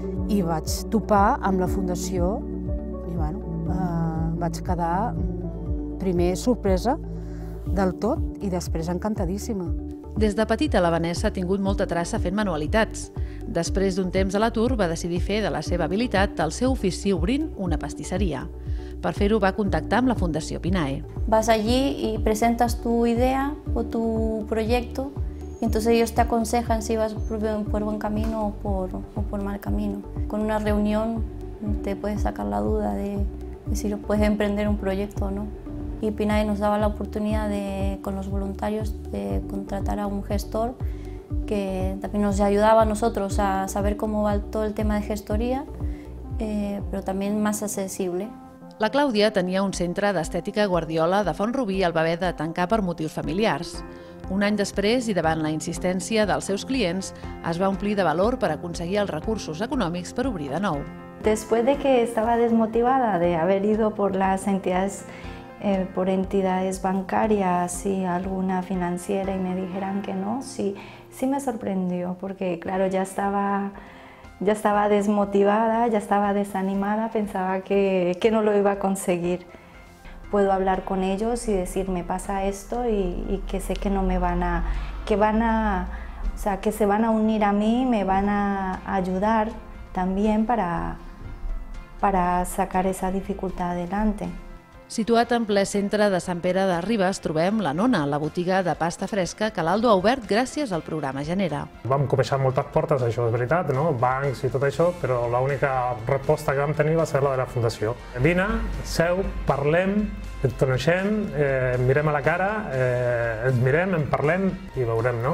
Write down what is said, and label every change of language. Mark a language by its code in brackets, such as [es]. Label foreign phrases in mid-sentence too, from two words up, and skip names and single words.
[ca] i vaig topar amb la Fundació i bueno, vaig quedar primer sorpresa del tot i després encantadíssima. Des de petita la Vanessa ha tingut molta traça fent manualitats. Després d'un temps a l'atur va decidir fer de la seva habilitat el seu ofici obrint una pastisseria. Per fer-ho va contactar amb la Fundació Pinae. [es] Vas allí y presentas tu idea o tu proyecto y entonces ellos te aconsejan si vas por buen camino o por mal camino. Con una reunión te puedes sacar la duda de si puedes emprender un proyecto o no. Y Pinae nos daba la oportunidad con los voluntarios de contratar a un gestor que también nos ayudaba a nosotros a saber cómo va todo el tema de gestoría, pero también más accesible. [ca] La Clàudia tenia un centre d'estètica Guardiola de Font-rubí i el va haver de tancar per motius familiars. Un any després, i davant la insistència dels seus clients, es va omplir de valor per aconseguir els recursos econòmics per obrir de nou. [es] Después de que estaba desmotivada de haber ido por las entidades bancarias y alguna financiera y me dijeran que no, sí me sorprendió porque claro, ya estaba desmotivada, ya estaba desanimada, pensaba que no lo iba a conseguir. Puedo hablar con ellos y decir, me pasa esto y que sé que no me que se van a unir a mí, me van a ayudar también para sacar esa dificultad adelante. [ca] Situat en ple centre de Sant Pere de Ribes trobem la Nona, la botiga de pasta fresca que l'Aldo ha obert gràcies al programa Genera. Vam conèixer moltes portes, això és veritat, no? Bancs i tot això, però l'única resposta que vam tenir va ser la de la Fundació. Vine, seu, parlem, et coneixem, mirem a la cara, ens mirem, en parlem i veurem, no?